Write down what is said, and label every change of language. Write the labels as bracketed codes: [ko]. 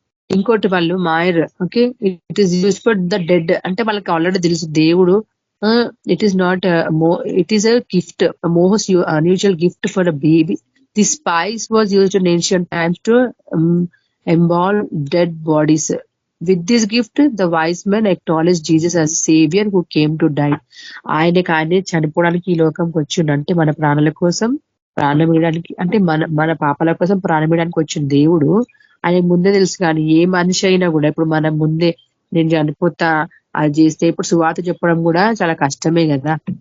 [te] ఇంకోటి వాళ్ళు [en] Myrrh, okay, it is use for the dead. [te] అంటే వాళ్ళకి ఆల్రెడీ తెలుసు దేవుడు, [en] It is not it is a gift, most unusual gift for a baby. The spice was used in ancient times to embalm dead bodies. With this gift, the wise men acknowledged Jesus as Savior who came to die. [te] ఆయనే చనిపోవడానికి ఈ లోకంకి వచ్చిండంటే మన ప్రాణాల కోసం ప్రాణం ఇవ్వడానికి, అంటే మన పాపాల కోసం ప్రాణం ఇవ్వడానికి వచ్చిన దేవుడు ఆయన ముందే తెలుసు. కానీ ఏ మనిషి అయినా కూడా ఇప్పుడు మనం ముందే నేను చనిపోతా అది చేస్తే, ఇప్పుడు సువార్త చెప్పడం కూడా చాలా కష్టమే కదా.